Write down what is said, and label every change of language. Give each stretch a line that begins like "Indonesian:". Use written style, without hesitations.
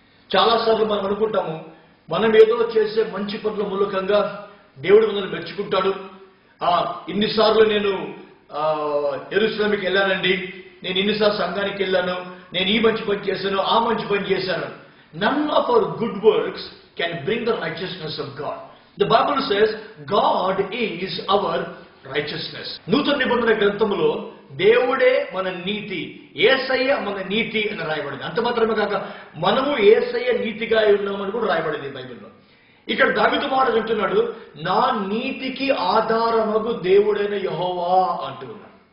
Telugu: చాలాసార్లు మనం అనుకుంటాము, మనం ఏదో చేసే మంచి పనుల మూలకంగా దేవుడు మనల్ని మెచ్చుకుంటాడు. ఇన్నిసార్లు నేను యెరూషలేముకి వెళ్ళానండి, నేను ఇన్నిసార్లు సంఘానికి వెళ్ళాను, నేను ఈ మంచి పని చేశాను, ఆ మంచి పని చేశాను.
English: None of our good works can bring the righteousness of God. The Bible says God is our righteousness.
Telugu: నూతన నిబంధన గ్రంథములో దేవుడే మన నీతి, యేసయ్య మన నీతి అని రాయబడింది. అంత మాత్రమే కాక మనము యేసయ్య నీతిగా ఉన్నామని కూడా రాయబడింది బైబిల్లో. ఇక్కడ దావీదు మహారాజు అంటున్నాడు, నా నీతికి ఆధారమగు దేవుడైన యెహోవా అంటున్నాడు.